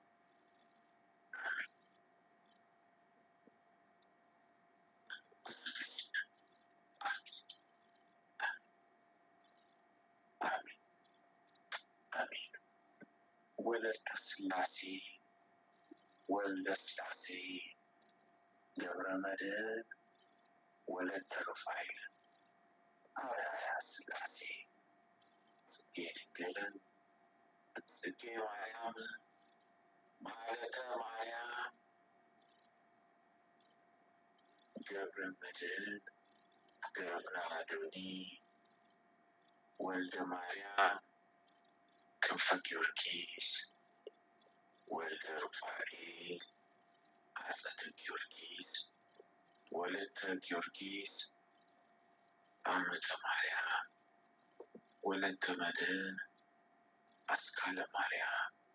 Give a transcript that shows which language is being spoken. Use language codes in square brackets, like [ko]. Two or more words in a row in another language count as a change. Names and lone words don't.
[am] አሜን። ወለተ ሥላሴ ወልደ ሥላሴ ገብረ መድኅን ወለተ ሩፋኤል አርአያ ሥላሴ ጽጌ ድንግልን ጽጌ ማርያም ማኅሌተ ማርያም ገብረ መድኅን ገብረ አዶኒ ወልደ ማርያም ክንፈ ጊዮርጊስ ወልደ ሩፋኤል አጸደ ጊዮርጊስ ወለተ ጊዮርጊስ አመተ ማርያም ወለተ መድኅን አስካለ ማርያም